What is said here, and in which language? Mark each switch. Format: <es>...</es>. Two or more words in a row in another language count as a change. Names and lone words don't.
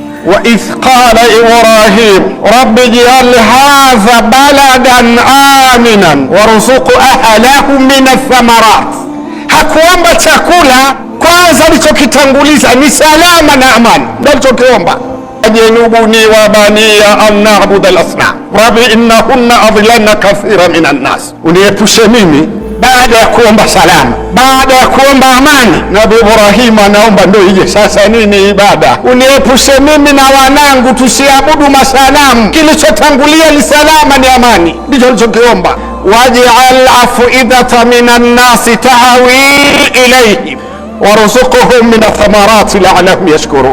<ar>وإذ قال إبراهيم رب اجعل هذا بلدا آمنا وارزق أهله من الثمرات.</ar> <sw>Hakuomba chakula kwanza, alichokitanguliza ni salama na amani, ndio alichokiomba.</sw> <ar>اجنبني وبني أن نعبد الأصنام رب إنهن أضللن كثيرا من الناس.</ar> <sw>Uniepushe mimi, baada ya kuomba salama, baada ya kuomba amani. Nabii Ibrahim anaomba ndio ije sasa nini? Ibada. Uniepushe mimi na wanangu tusiabudu masanamu, kilichotangulia ni salama, ni amani, ndicho alichokiomba.</sw> <ar>واجعل أفئدة من الناس تهوي إليهم وارزقهم من الثمرات لعلهم يشكرون.</ar>